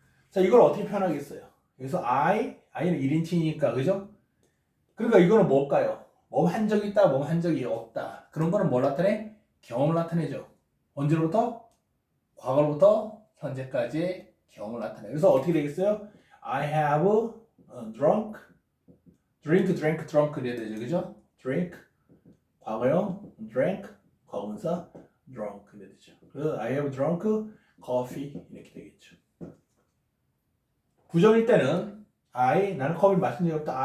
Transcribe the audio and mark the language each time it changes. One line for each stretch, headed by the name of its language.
Korean: 자, 이걸 어떻게 표현하겠어요? 여기서 I는 1인칭이니까, 그죠? 그러니까 이거는 뭘까요? 몸 한 적이 있다, 몸 한 적이 없다. 그런 거는 뭘 나타내? 경험을 나타내죠. 언제로부터? 과거로부터 현재까지의 경험을 나타내. 그래서 어떻게 되겠어요?
English: I have drunk, drank
Korean: 이래야 되죠, 그죠? drink, 과거형, drank, 과거분사, drunk 이래야 되죠. 그래서
English: I have drunk coffee
Korean: 이렇게 되겠죠. 부정일 때는 나는 커피를 마신 적이 없다.